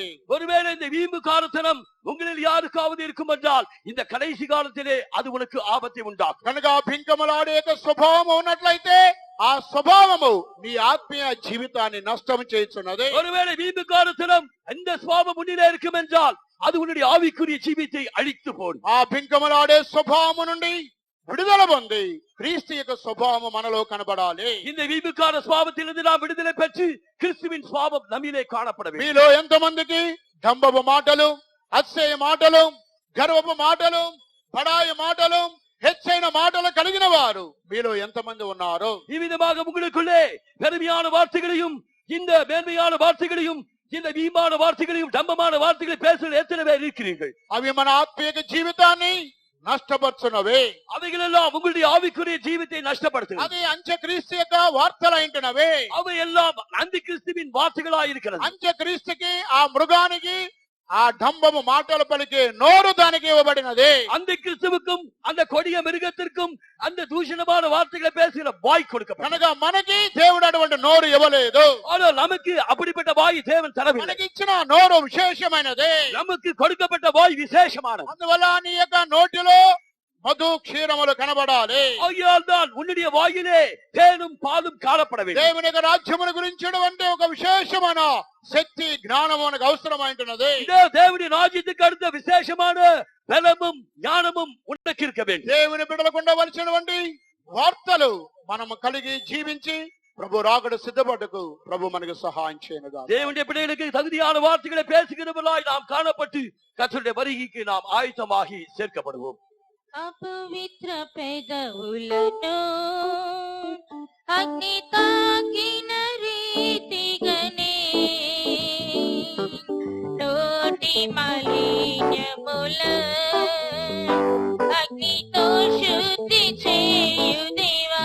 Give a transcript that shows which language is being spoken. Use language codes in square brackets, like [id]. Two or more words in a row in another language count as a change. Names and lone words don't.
[ta] ஒருவேளை இந்த வீம்பு காரத்தனம் உங்களில் யாருக்காவது இருக்கும் என்றால் இந்த கடைசி காலத்திலே அது உனக்கு ஆபத்தை உண்டாக்கும். [te] కనుక ఆ భింకములాడే యొక్క స్వభావం ఉన్నట్లయితే ఆ స్వభావము నీ ఆత్మీయ జీవితాన్ని నష్టం చేస్తున్నది. [ta] ஒருவேளை வீம்பு காரத்தனம் இந்த சுபாவம் முன்னிலே இருக்கும் என்றால் அது உன்னுடைய ஆவிக்குரிய ஜீவித்தை அழித்து போடும். [te] ఆ భింకములాడే స్వభావము నుండి విడుదల పొంది క్రీస్తు యొక్క స్వభావము మనలో కనబడాలి. [ta] இந்த வீம்புக்கார சுபாவத்திலிருந்து நாம் விடுதலை பெற்று கிறிஸ்துவின் சுபாவம் நம்மிலே காணப்பட வேண்டும். [te] మీలో ఎంతమందికి డంబపు మాటలు, అతిశయ మాటలు, గర్వపు మాటలు, బడాయి మాటలు, హెచ్చైన మాటలు కలిగిన వారు మీలో ఎంతమంది ఉన్నారు? [ta] இவ்விதமாக உங்களுக்குள்ளே பெருமையான வார்த்தைகளையும் இந்த மேன்மையான வார்த்தைகளையும் இந்த வீமான வார்த்தைகளையும் டம்பமான வார்த்தைகளையும் பேசுகிற எத்தனை பேர் இருக்கிறீர்கள்? [te] అవి మన ఆత్మీయ జీవితాన్ని నష్టపరుచున్నవే. [ta] அவைகளெல்லாம் உங்களுடைய ஆவிக்குரிய ஜீவித்தை நஷ்டப்படுத்துகிறது. [te] అది అంత్యక్రీస్తు యొక్క వార్తలైంటున్నవే. [ta] அவை எல்லாம் அந்தி கிறிஸ்துவின் வார்த்தைகளாய் இருக்கிறது. [te] అంత్యక్రీస్తుకి ఆ మృగానికి ఆ డంబము మాటలు పలికే నోరు దానికి ఇవ్వబడినది. [ta] அந்த கிறிஸ்துவுக்கும் அந்த கொடிய மிருகத்திற்கும் அந்த தூஷணமான வார்த்தைகளை பேசுகிற வாய் கொடுக்கப்பட்டது. [te] కనుక మనకి దేవుడు అటువంటి నోరు ఇవ్వలేదు. [ta] ஆனால் நமக்கு அப்படிப்பட்ட வாய் தேவன் தரவில்லை. [te] మనకి ఇచ్చిన నోరు విశేషమైనది. [ta] நமக்கு கொடுக்கப்பட்ட வாய் விசேஷமானது. [te] అందువల్ల నీ యొక్క నోటిలో మధు క్షీరములు కనబడాలి. [ta] ஆகையால் தான் உன்னுடைய வாயிலே தேனும் பாலும் காணப்பட வேண்டும். [te] దేవుని యొక్క రాజ్యమును గురించినటువంటి ఒక విశేషమైన శక్తి జ్ఞానము మనకు అవసరమైంటున్నది. [ta] இதோ தேவனுடைய ராஜ்யத்துக்கு அடுத்த விசேஷமான பலமும் ஞானமும் உனக்கு இருக்க வேண்டும். [te] దేవుని బిడ్డలకు ఉండవలసినటువంటి వార్తలు మనము కలిగి జీవించి ప్రభు రాకడ సిద్ధపడకు ప్రభు మనకు సహాయం చేయనుగా. [ta] தேவனுடைய பிள்ளைகளுக்கு தகுதியான வார்த்தைகளை பேசுகிறவர்களாய் நாம் காணப்பட்டு கர்த்தருடைய வருகைக்கு நாம் ஆயத்தமாகி சேர்க்கப்படுவோம். [te] అపవిత్ర పెదవులను అగ్ని తాకిన రీతిగనే నోటి మాలిన్యముల అగ్నితో శుద్ధి చేయు దేవా.